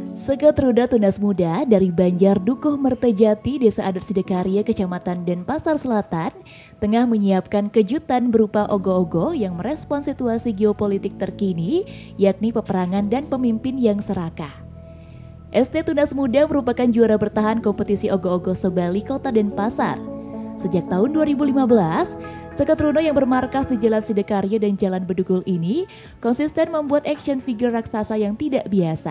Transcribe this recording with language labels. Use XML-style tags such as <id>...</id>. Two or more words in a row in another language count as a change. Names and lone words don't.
<id>Seketruda Tunas Muda dari Banjar Dukuh Mertajati, Desa Adat Sidakarya, Kecamatan Denpasar Selatan, tengah menyiapkan kejutan berupa ogoh-ogoh yang merespons situasi geopolitik terkini, yakni peperangan dan pemimpin yang serakah. ST Tunas Muda merupakan juara bertahan kompetisi ogoh-ogoh se-Bali Kota Denpasar. Sejak tahun 2015, Seketruda yang bermarkas di Jalan Sidakarya dan Jalan Bedugul ini konsisten membuat</id> <en>action figure</en> <id>raksasa yang tidak biasa.</id>